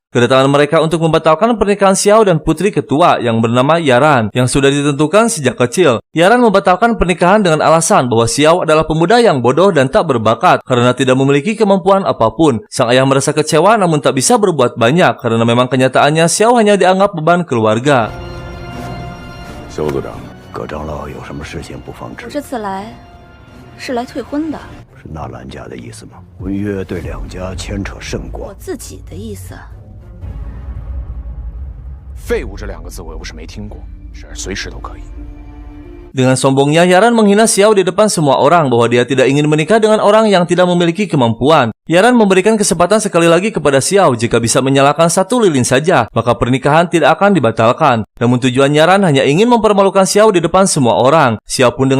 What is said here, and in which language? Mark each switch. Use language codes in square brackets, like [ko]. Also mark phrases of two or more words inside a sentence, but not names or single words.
[id] Kedatangan mereka untuk membatalkan pernikahan Xiao dan putri ketua yang bernama Yaran yang sudah ditentukan sejak kecil. Yaran membatalkan pernikahan dengan alasan bahwa Xiao adalah pemuda yang bodoh dan tak berbakat karena tidak memiliki kemampuan apapun. Sang ayah merasa kecewa namun tak bisa berbuat banyak karena memang kenyataannya Xiao hanya dianggap beban keluarga. [zh] 肖组长，葛长老有什么事情不防止？我这次来是来退婚的。是纳兰家的意思吗？婚约对2家牵扯甚广。我自己的意思。废物这2个字我又不是没听过，是随时都可以。 [id] Dengan sombongnya, Yaran menghina Xiao di depan semua orang bahwa dia tidak ingin menikah dengan orang yang tidak memiliki kemampuan. Yaran memberikan kesempatan sekali lagi kepada Xiao jika bisa menyalakan 1 lilin saja, maka pernikahan tidak akan dibatalkan. Namun tujuan Yaran hanya ingin mempermalukan Xiao di depan semua orang.